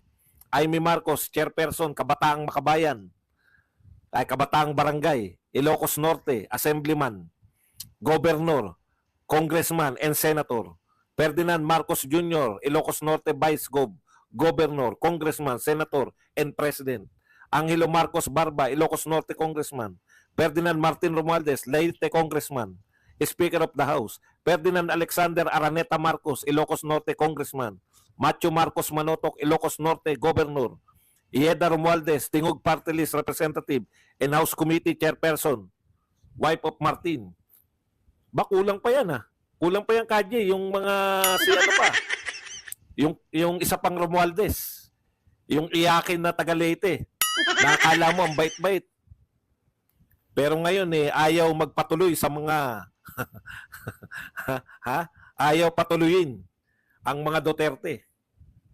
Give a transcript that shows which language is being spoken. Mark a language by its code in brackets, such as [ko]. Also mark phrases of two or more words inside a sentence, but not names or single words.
[en] Amy Marcos, Chairperson, Kabataang Makabayan, Kabataang Barangay, Ilocos Norte, Assemblyman, Governor, Congressman, and Senator. Ferdinand Marcos Jr., Ilocos Norte Vice Governor, Congressman, Senator, and President. Angelo Marcos Barba, Ilocos Norte Congressman. Ferdinand Martin Romualdez, Leyte Congressman, Speaker of the House. Ferdinand Alexander Araneta Marcos, Ilocos Norte Congressman. Macho Marcos Manotok, Ilocos Norte Governor. Ieda Romualdez, Tingog Party List Representative and House Committee Chairperson, wife of Martin. [tl] Kulang pa yan Kulang pa yan Kaji, yung mga yung isa pang Romualdez. Yung iyakin na taga Leyte. Nakakala mo ang bait-bait. Pero ngayon ayaw magpatuloy sa mga ayaw patuloyin ang mga Duterte.